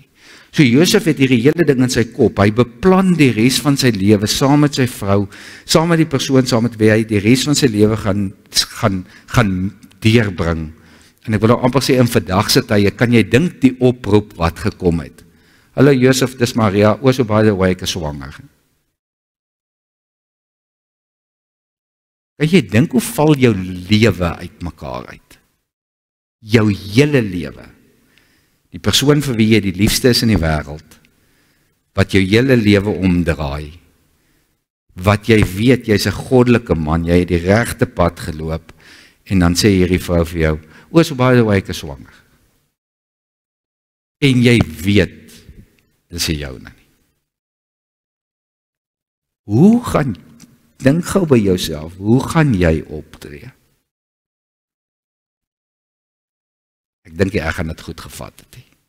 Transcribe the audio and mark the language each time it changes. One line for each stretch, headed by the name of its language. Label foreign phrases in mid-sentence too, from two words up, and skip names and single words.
Afrikaans: So Josef het hierdie hele ding in sy kop. Hy beplan die res van sy lewe saam met sy vrou, saam met die persoon saam met wie hy die res van sy lewe gaan deurbring. En ek wil nou amper sê, in vandag se tye, kan jy dink die oproep wat gekom het. Hallo Josef, dis Maria,
English: so by the way,
Afrikaans: ek is swanger. Kan jy dink hoe val jou lewe uitmekaar uit? Jou hele lewe. Die persoon vir wie jy die liefste is in die wêreld, wat jou hele lewe omdraai, wat jy weet, jy's 'n goddelike man, jy het die regte pad geloop, en dan sê hierdie vrou vir jou,
English: so by the way,
Afrikaans: ek is swanger. En jy weet, dis nie jou nie. Hoe gaan, dink gou by jouself, hoe gaan jy optree? Ek dink ek gaan dit goed gevat het.